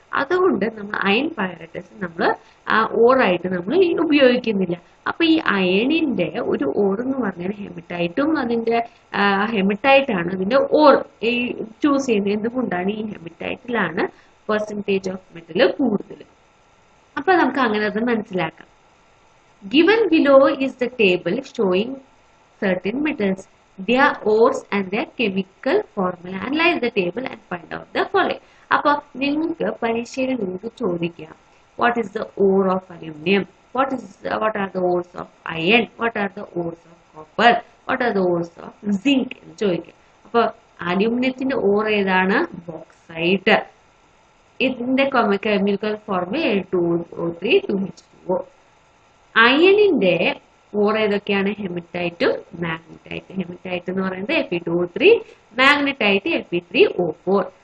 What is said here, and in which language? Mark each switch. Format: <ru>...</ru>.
<ml>അതുകൊണ്ട് നമ്മൾ അയൺ പൈററ്റസ് നമ്മൾ ഓറായിട്ട് നമ്മൾ ഉപയോഗിക്കുന്നില്ല. അപ്പൊ ഈ അയണിന്റെ ഒരു ഓർ എന്ന് പറഞ്ഞാൽ ഹെമറ്റൈറ്റും അതിന്റെ ഹെമറ്റൈറ്റ് ആണ് അതിന്റെ ഓർ ചൂസ് ചെയ്യുന്നത്. എന്തുകൊണ്ടാണ്? ഈ ഹെമറ്റൈറ്റിലാണ് പെർസെൻറ്റേജ് ഓഫ് മെറ്റൽ കൂടുതൽ. അപ്പൊ നമുക്ക് അങ്ങനെ അത് മനസ്സിലാക്കാം.</ml> <en>Given below is the table showing certain metals, their ores and their chemical formula. Analyze the table and find out the following.</en> <ml>അപ്പൊ നിങ്ങൾക്ക് പരീക്ഷയിൽ നിങ്ങൾക്ക് ചോദിക്കാം,</ml> <en>what is the ore of aluminum? What are the ores of iron? What are the ores of copper? What are the ores of zinc?</en> <ml>എന്ന് ചോദിക്കാം. അപ്പൊ അലൂമിനിയത്തിന്റെ or ഏതാണ്?</ml> <en>Bauxite.</en> <ml>ഇതിന്റെ chemical formula A2O3 2H2O. അയണിന്റെ or ഏതൊക്കെയാണ്? ഹെമറ്റൈറ്റും magnetite. Haematite എന്ന് പറയുന്നത് Fe2O3, magnetite Fe3O4.</ml>